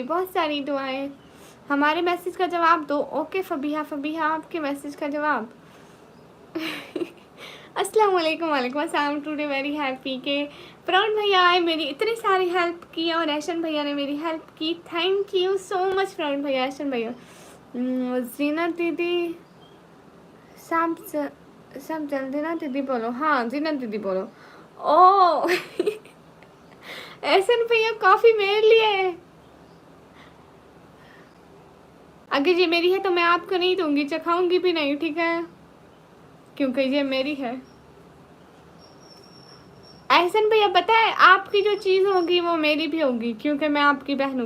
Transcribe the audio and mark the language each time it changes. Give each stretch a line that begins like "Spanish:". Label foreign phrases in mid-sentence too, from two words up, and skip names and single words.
Hindi: बहुत सारी दुआएं। हमारे मैसेज का जवाब दो। ओके फबीहा, फबीहा आपके मैसेज का जवाब।
Arabic: السلام عليكم. وعليكم السلام.
English: today very happy
Hindi: के प्राउड भैया आए, मेरी इतनी सारी हेल्प की और ऐशन भैया ने मेरी हेल्प की।
English: thank you so much प्राउड भैया, ऐशन भैया।
Hindi: जीनत दीदी सब जल्दी ना दीदी बोलो। हाँ जीनत दीदी बोलो। ओ ऐसन भैया कॉफ़ी मेरे लिए, अगर ये मेरी है तो मैं आपको नहीं दूंगी, चखाऊंगी भी नहीं, ठीक है, क्योंकि ये मेरी है। ऐसन भैया पता है, आपकी जो चीज़ होगी वो मेरी भी होगी, क्योंकि मैं आपकी बहन हूँ।